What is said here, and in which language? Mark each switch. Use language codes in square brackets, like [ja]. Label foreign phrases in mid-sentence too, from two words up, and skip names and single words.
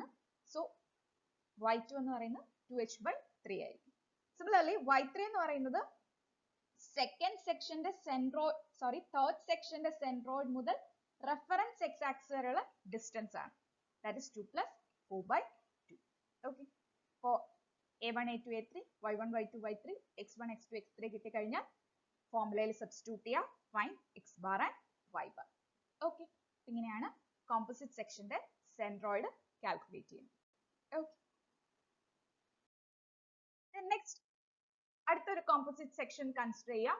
[ml] സോ y2 എന്ന് പറയുന്നത് 2h/3 ആയിരിക്കും. സിമിലർലി y3 എന്ന് പറയുന്നത് സെക്കൻഡ് സെക്ഷന്റെ തേർഡ് സെക്ഷന്റെ സെൻട്രോയിഡ് മുതൽ [en] reference x axis [ml] വരെയുള്ള ഡിസ്റ്റൻസ് ആണ്. [en] that is 2 plus 4/2. ഓക്കെ. [ml] അപ്പോൾ a1 a2 a3 y1 y2 y3 x1 x2 x3 കിട്ടിക്കഴിഞ്ഞാൽ ഫോർമുലയിൽ സബ്സ്റ്റിറ്റ്യൂട്ട് ചെയ്യുക, [en] find x bar and y bar. [ml] ഓക്കെ. ഇങ്ങനെയാണ് കോമ്പോസിറ്റ് സെക്ഷന്റെ സെൻട്രോയിഡ് കാൽക്കുലേറ്റ് ചെയ്യണം. [en] okay, next [ml] അടുത്തൊരു [en] composite section [ml] കൺസിഡർ ചെയ്യാം.